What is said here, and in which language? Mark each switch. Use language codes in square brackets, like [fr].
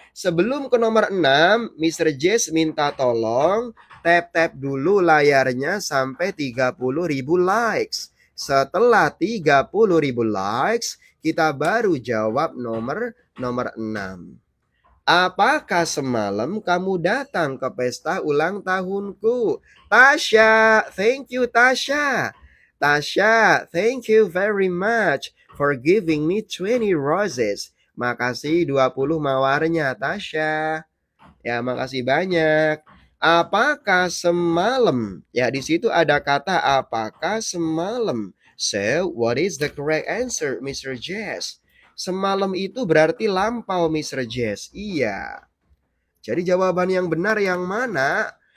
[id] Sebelum ke nomor 6, Mr. Jess minta tolong tap-tap dulu layarnya sampai 30.000 likes. Setelah 30.000 likes, kita baru jawab nomor 6. Apakah semalam kamu datang ke pesta ulang tahunku? [en] Tasya, thank you Tasya. Tasya, thank you very much for giving me 20 roses. [id] Makasih 20 mawarnya Tasya. Ya, makasih banyak. Apakah semalam? Ya, di situ ada kata apakah semalam. [en] So, what is the correct answer, Mr. [id] Jess? Semalam itu berarti lampau, Mr. Jess. Iya. Jadi jawaban yang benar yang mana?